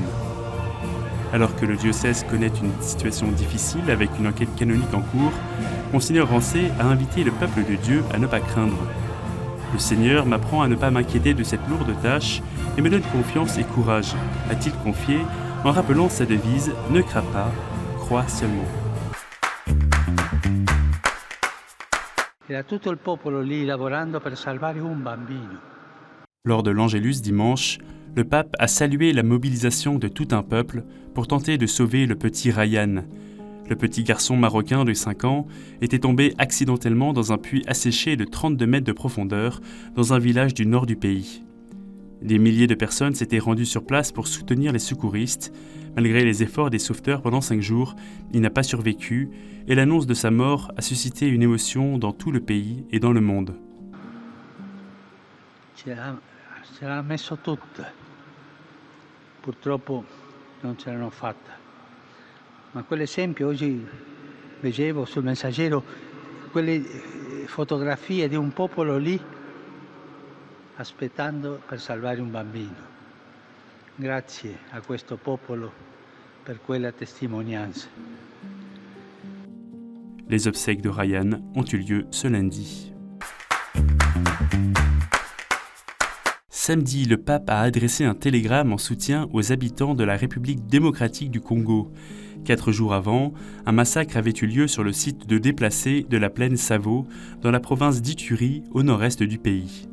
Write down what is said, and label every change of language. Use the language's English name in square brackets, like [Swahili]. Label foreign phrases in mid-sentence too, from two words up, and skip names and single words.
[French] Alors que le diocèse connaît une situation difficile avec une enquête canonique en cours, Monseigneur Rancé a invité le peuple de Dieu à ne pas craindre. Le Seigneur m'apprend à ne pas m'inquiéter de cette lourde tâche et me donne confiance et courage, a-t-il confié en rappelant sa devise « Ne crains pas, crois seulement ». [Italian] Era tutto il popolo lì lavorando per salvare un bambino. [French] Lors de l'Angélus dimanche, le pape a salué la mobilisation de tout un peuple pour tenter de sauver le petit Ryan. Le petit garçon marocain de 5 ans était tombé accidentellement dans un puits asséché de 32 mètres de profondeur dans un village du nord du pays. Des milliers de personnes s'étaient rendues sur place pour soutenir les secouristes. Malgré les efforts des sauveteurs pendant 5 jours, il n'a pas survécu et l'annonce de sa mort a suscité une émotion dans tout le pays et dans le monde. [Italian] Ce l'hanno messo tutte, purtroppo non ce l'hanno fatta, ma quell'esempio oggi leggevo sul Messaggero quelle fotografie di un popolo lì aspettando per salvare un bambino. Grazie a questo popolo per quella testimonianza. [French] Les obsèques de Ryan ont eu lieu ce lundi. Samedi, le pape a adressé un télégramme en soutien aux habitants de la République démocratique du Congo. 4 jours avant, un massacre avait eu lieu sur le site de déplacés de la plaine Savo, dans la province d'Ituri, au nord-est du pays.